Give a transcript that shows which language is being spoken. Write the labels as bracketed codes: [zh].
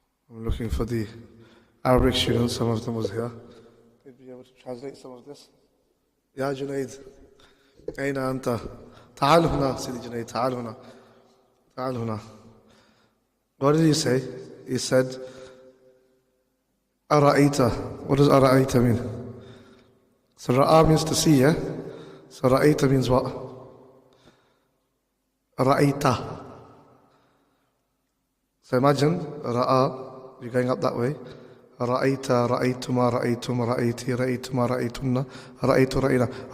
[en] I'm looking for the Arabic students, some of them was here. They'd be able to translate some of this. [ar] يا جنيد أين أنت؟ تعال هنا سيدي جنيد، تعال هنا، تعال هنا. [en] What did he say? He said أرأيت. What does أرأيت mean? So رأى means to see, yeah? So رأيت means what? [ar] رأيت. [en] So imagine رأى, you're going up that way. [ar] رأيت رأيتما رأيتم رأيتي رأيتما رأيتن رأيت رأينا.